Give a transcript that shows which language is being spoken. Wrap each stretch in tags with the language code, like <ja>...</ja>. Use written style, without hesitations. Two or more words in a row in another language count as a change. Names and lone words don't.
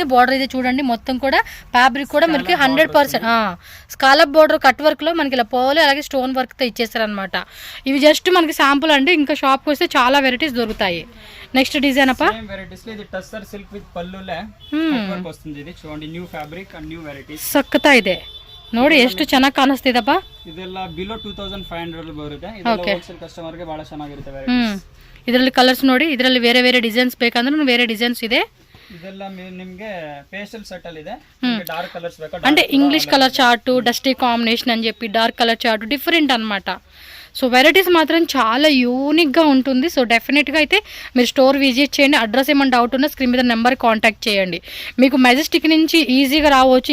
<te>బార్డర్ అయితే చూడండి మొత్తం కూడా ఫ్యాబ్రిక్ కూడా మనకి 100%</te> <en>scallop border cut work</en> <te>లో మనకి ఇలా పోలే అలాగే</te> <en>stone work</en> <te>తో ఇచ్చేస్తారు అనమాట. ఇవి జస్ట్ మనకి శాంపుల్ అండి, ఇంకా షాప్ కి వస్తే చాలా వెరైటీస్ దొరుకుతాయి.</te> <en>next design</en> <te>అప్ప వెరైటీస్ లో ఇది</te> <en>tussar silk with</en> <te>పల్లులే</te> <en>cut work</en> <te>వస్తుంది. ఇది చూడండి,</te> <en>new fabric and new varieties</en> <kn>ಸಕ್ಕತ್ತಾ ಇದೆ ನೋಡಿ, ಎಷ್ಟು ಚೆನ್ನಾಗಿ ಕಾಣಿಸ್ತಿದಪ್ಪ. ಇದೆಲ್ಲ ಬಿಲೋ 2500 ಬರುತ್ತೆ. ಇದೆಲ್ಲ</kn> <en>wholesale customer</en> <kn>ಗೆ ಬಹಳ ಚೆನ್ನಾಗಿರುತ್ತೆ ವೆರೈಟೀಸ್. ಇದರಲ್ಲಿ ಕಲರ್ಸ್ ನೋಡಿ, ಇದರಲ್ಲಿ ಬೇರೆ ಬೇರೆ ಡಿಸೈನ್ಸ್ ಬೇಕಂದ್ರೆ ಬೇರೆ ಡಿಸೈನ್ಸ್ ಇದೆ. ಇದೆಲ್ಲ ನಿಮಗೆ</kn> <en>pastel set</en> <kn>ಅಲ್ಲಿ ಇದೆ.</kn> <en>dark colors ಬೇಕಾ</en> <te>అంటే</te> <en>English color chart, dusty combination</en> <te>అని చెప్పి</te> <en>dark color chart different</en> <te>అన్నమాట. సో వెరైటీస్ మాత్రం చాలా యూనిక్గా ఉంటుంది. సో డెఫినెట్గా అయితే మీరు</te> <en>store visit</en> <te>చేయండి. అడ్రస్ ఏమైనా డౌట్ ఉన్నా స్క్రీన్ మీద నెంబర్ కాంటాక్ట్ చేయండి. మీకు మెజెస్టిక్ నుంచి ఈజీగా రావచ్చు.</te>